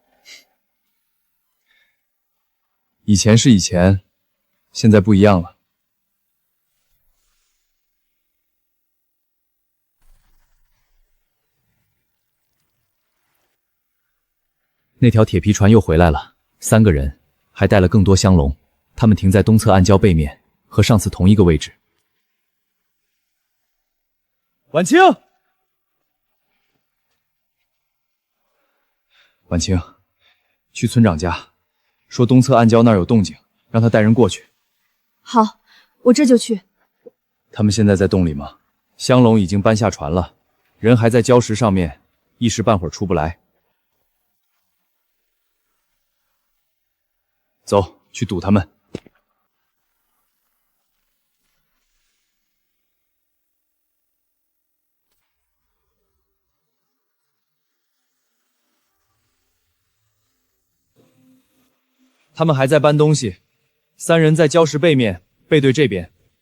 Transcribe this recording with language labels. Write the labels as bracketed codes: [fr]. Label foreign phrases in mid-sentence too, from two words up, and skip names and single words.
[zh] 以前是以前，现在不一样了。那条鐵皮船又回來了，3個人，還帶了更多香籠。他們停在東側暗礁背面，和上次同一個位置。婉清，婉清，去村長家，說東側暗礁那兒有動靜，讓他帶人過去。好，我這就去。他們現在在洞裡嗎？香籠已經搬下船了，人還在礁石上面，一時半會兒出不來。走，去堵他們。他们還在搬東西，3人在礁石背面，背對這邊。